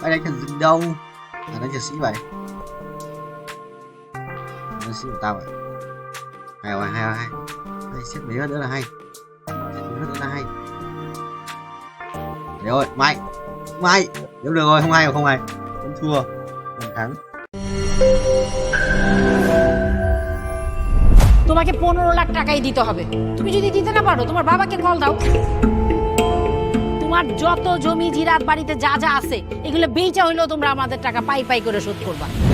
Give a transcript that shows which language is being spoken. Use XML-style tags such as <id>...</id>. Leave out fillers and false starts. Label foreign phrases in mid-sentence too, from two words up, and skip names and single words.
<vi>Mày đánh thần rừng đâu? À, đánh thần sĩ vậy. Đánh sĩ của tao vậy. Hay rồi, hay rồi, hay. Hay, xếp mấy nữa là hay. Xếp mấy nữa là hay. Đấy rồi, mày. Mày. Nếu được rồi, không hay rồi, không hay. Không thua. Không thắng.</vi> <bn>তোমাকে 15 লাখ টাকাই দিতে হবে। তুমি যদি দিতে না পারো তোমার বাবাকে কল দাও। তোমার যত জমি জিরাত বাড়িতে যা যা আছে এগুলো বেচা হইলেও তোমরা আমাদের টাকা পাই পাই করে শোধ করবা।</bn>